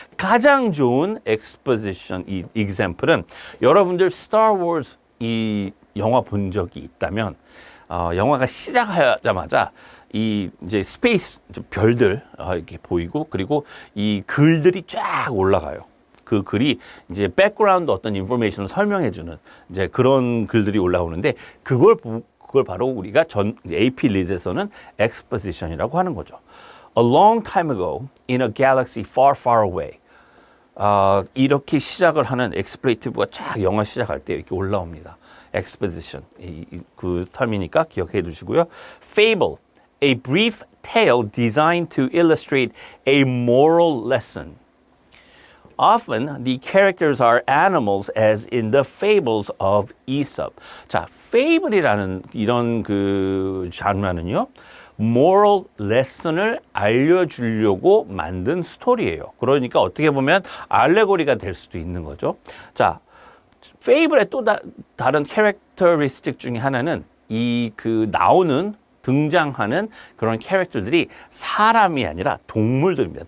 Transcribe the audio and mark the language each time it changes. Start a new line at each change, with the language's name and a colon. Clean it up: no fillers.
Korean: 가장 좋은 exposition 이 example은 여러분들 Star Wars 이 영화 본 적이 있다면 영화가 시작하자마자 이 이제 스페이스 별들 이렇게 보이고 그리고 이 글들이 쫙 올라가요. 그 글이 이제 백그라운드 어떤 인포메이션을 설명해주는 이제 그런 글들이 올라오는데 그걸 바로 우리가 AP 리즈에서는 exposition이라고 하는 거죠.
English: A long time ago in a galaxy far, far away.
Korean: 이렇게 시작을 하는 expletive가 쫙 영화 시작할 때 이렇게 올라옵니다. exposition 그 텀이니까 기억해 두시고요.
English: Fable, a brief tale designed to illustrate a moral lesson. Often the characters are animals as in the fables of Aesop.
Korean: 자, fable이라는 이런 그 장르는요. moral lesson을 알려주려고 만든 스토리예요. 그러니까 어떻게 보면 알레고리가 될 수도 있는 거죠. 자, fable의 또 다른 캐릭터리스틱 중에 하나는 이 그 나오는 등장하는 그런 캐릭터들이 사람이 아니라 동물들입니다.